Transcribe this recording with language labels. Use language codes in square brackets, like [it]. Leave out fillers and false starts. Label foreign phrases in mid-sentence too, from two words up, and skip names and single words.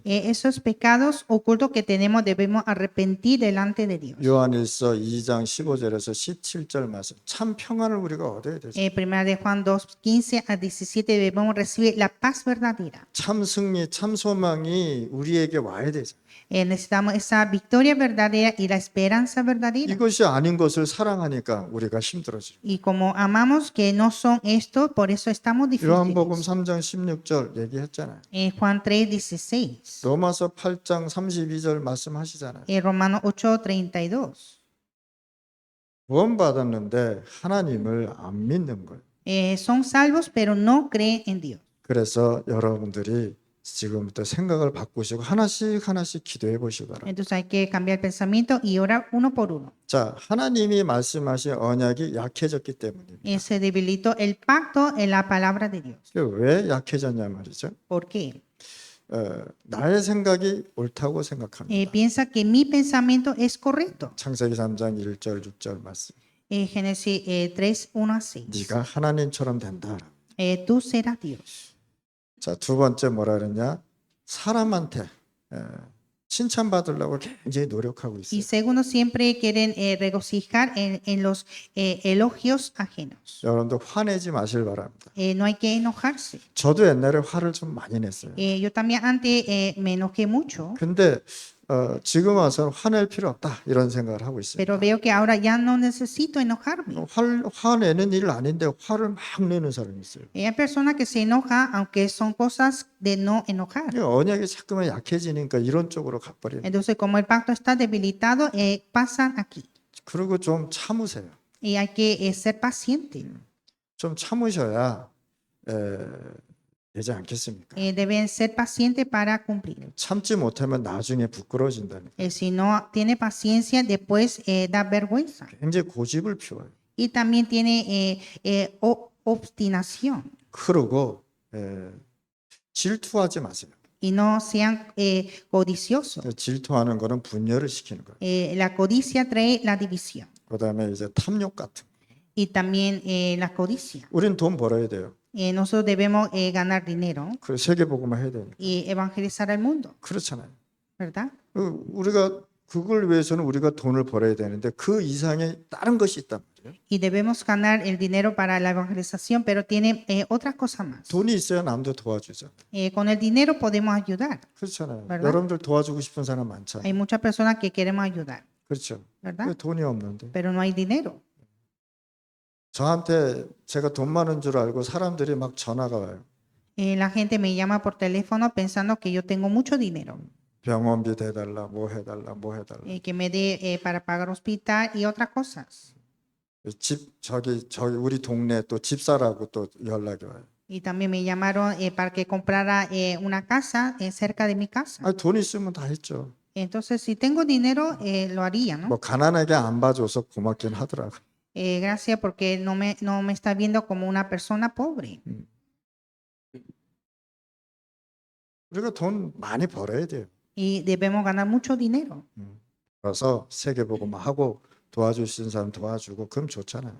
[es] Esos pecados ocultos que tenemos debemos arrepentir delante de Dios. [ko] 요한일서 2장 15절에서 17절 말씀. 참 평안을 우리가 얻어야 되죠. [es] Primera de Juan 2, 15 a 17 debemos recibir la paz verdadera. [ko] 참 승리, 참 소망이 우리에게 와야 되죠. [es] Necesitamos esa victoria verdadera y la esperanza verdadera. [ko] 이것이 아닌 것을 사랑하니까 우리가 힘들어지죠. [es] Y como amamos que no son esto, por eso estamos [ko] 요한복음 [es] difíciles. [ko] 3장 16절 얘기했잖아요. [es] Juan 3, 16. [ko] 로마서 8장 32절 말씀하시잖아요. [es] Romanos 8, 32. [ko] 구원받았는데 하나님을 안 믿는 거예요. [es] Son salvos, pero no creen en Dios. [ko] 그래서 여러분들이 지금부터 생각을 바꾸시고 하나씩 기도해 보시기 바랍니다. [es] Entonces hay que cambiar el pensamiento y orar uno por uno. [ko] 자, 하나님이 말씀하신 언약이 약해졌기 때문입니다. [es] Se debilitó el pacto en la palabra de Dios. [ko] 왜 약해졌냐 말이죠. [es] ¿Por qué? [ko] 나의 생각이 옳다고 생각합니다. [es] Piensa que mi pensamiento es correcto. [ko] 창세기 3장 1절 6절 말씀. [es] Génesis 3, 1 a 6. [ko] 네가 하나님처럼 된다. [es] Tú serás Dios. [ko] 자, 두 번째 뭐라 그러냐? 사람한테 칭찬받으려고 굉장히 노력하고 [es] Y [ko] 있어요. [es] segundo, siempre quieren regocijar en los elogios ajenos. [ko] 여러분도 화내지 마실 바랍니다. [es] No hay que enojarse. [ko] 저도 옛날에 화를 좀 많이 냈어요. [es] Yo también antes me enojé mucho, [ko] 근데 지금 와서는 화낼 필요 없다 이런 생각을 하고 있어요. [es] pero veo que ahora ya no necesito enojarme. [ko] 화내는 일 아닌데 화를 막 내는 사람이 있어요. [es] Hay personas que se enojan aunque son cosas de no enojar. [ko] 언약이 자꾸만 약해지니까 이런 쪽으로 가버려요. [es] Entonces, como el pacto está debilitado, pasan aquí. [ko] 그리고 좀 참으세요. [es] Y hay que ser paciente. [ko] 좀 참으셔야 되지 않겠습니까? [es] Deben ser pacientes para cumplir. [ko] 참지 못하면 나중에 부끄러워진다니까. [es] Si no tiene paciencia, después da vergüenza. [ko] 굉장히 고집을 피워요. [es] Y también tiene obstinación. [ko] 그러고 질투하지 마세요. [es] Y no sean codiciosos. [ko] 질투하는 거는 분열을 시키는 거예요. [es] La codicia trae la división. [ko] 그다음에 이제 탐욕 같은 거. [es] Y también la codicia. [ko] 우린 돈 벌어야 돼요. [es] Nosotros debemos ganar dinero [ko] 그 세계복음화 해야 되니까. [es] y evangelizar al mundo, [ko] 그렇잖아요. [es] ¿verdad? [ko] 우리가 그걸 위해서는 우리가 돈을 벌어야 되는데 그 이상의 다른 것이 있단 말이에요. [es] Y debemos ganar el dinero para la evangelización, pero tiene otras cosas más. [ko] 돈이 있어야 남도 도와주죠. [es] Con el dinero podemos ayudar. [ko] 그렇잖아요. 맞아요. 여러분들 도와주고 싶은 사람 많잖아요. [es] Hay muchas personas que queremos ayudar, [ko] 그렇죠. [es] ¿verdad? [ko] 왜 돈이 없는데. [es] Pero no hay dinero. [ko] 저한테 제가 돈 많은 줄 알고 사람들이 막 전화가 와요. [es] La gente me llama por teléfono pensando que yo tengo mucho dinero. [ko] 병원비 대달라, 뭐 해달라, 뭐 해달라. [es] que me dé para pagar hospital y otras cosas. [ko] 저기 우리 동네 또 집사라고 또 연락이 와요. [es] Y también me llamaron para que comprara una casa cerca de mi casa. [ko] 아니, 돈 있으면 다 했죠. [es] Entonces, si tengo dinero, lo haría, ¿no? [ko] 뭐 가난하게 안 봐줘서 고맙긴 하더라고. [es] Gracias porque no me está viendo como una persona pobre. [ko] 우리가 돈 많이 벌어야 돼요. [es] Y debemos ganar mucho dinero. [ko] 그래서 세계복음하고 도와줄 수 있는 사람 도와주고 그럼 좋잖아요.